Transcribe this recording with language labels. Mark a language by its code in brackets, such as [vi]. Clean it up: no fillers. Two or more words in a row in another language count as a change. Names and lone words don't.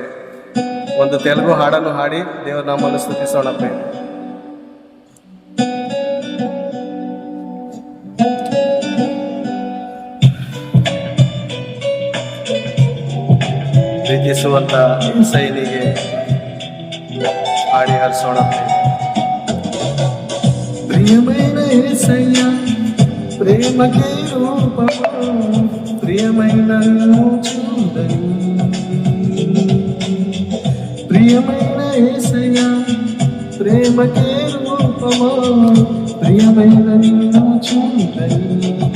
[kn] ಒಂದು ತೆಲುಗು ಹಾಡನ್ನು ಹಾಡಿ ದೇವನಾಮವನ್ನು ಸ್ತುತಿಸೋಣ ಪ್ರೇರೆ. ಪ್ರೀತಿಸುವಂತ ಸೈನಿಗೆ ಹಾಡಿ ಹರಿಸೋಣ. [te] ప్రియమైన యేసయ్య ప్రేమకే రూపము, ప్రియమైన నిన్ను చూడని. ప్రియమైన యేసయ్య ప్రేమకే రూపము, ప్రియమైన నిన్ను చూడని.